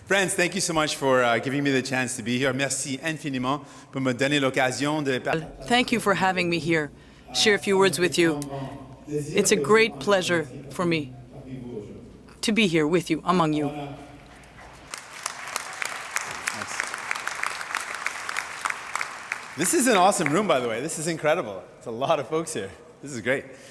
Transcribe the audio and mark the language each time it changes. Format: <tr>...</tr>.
<en>Friends, thank you so much for giving me the chance to be here.</en> <fr>Merci infiniment pour me donner l'occasion de parler.</fr> <en>Thank you for having me here. Share a few words with you. It's a great pleasure for me to be here with you, among you. This is an awesome room, by the way. This is incredible. It's a lot of folks here. This is great.</en>